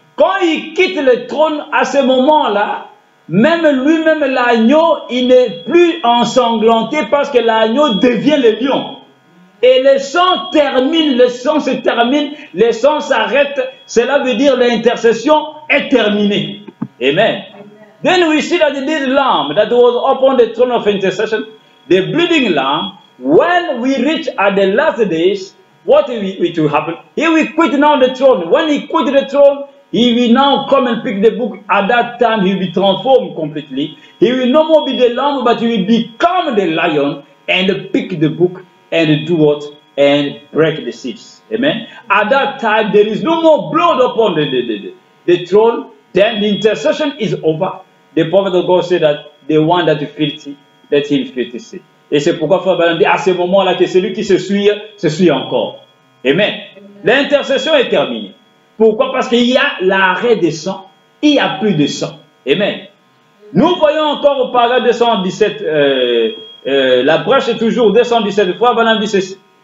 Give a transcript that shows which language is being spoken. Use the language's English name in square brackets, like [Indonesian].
[French] Quand il quitte le trône, à ce moment-là, même lui-même l'agneau, il n'est plus ensanglanté parce que l'agneau devient le lion. Et le sang termine, le sang se termine, le sang s'arrête. Cela veut dire l'intercession est terminée. Amen. [English] Then we see that this lamb that was upon the throne of intercession, the bleeding lamb, when we reach at the last days, what will happen? He will quit now the throne. When he quit the throne, he will now come and pick the book. At that time, he will be transformed completely. He will no more be the lamb, but he will become the lion and pick the book and do what? And break the seals. Amen. At that time, there is no more blood upon the throne. Then the intercession is over. The prophet of God said that the one that is filthy, let him filthy. [French] Et c'est pourquoi Frère Branham dit à ce moment-là que celui qui se suit encore. Amen. L'intercession est terminée. Pourquoi? Parce qu'il y a l'arrêt des sang, il n'y a plus de sang. Amen. Nous voyons encore au paragraphe 217, la brèche est toujours 217 fois, Branham dit ceci.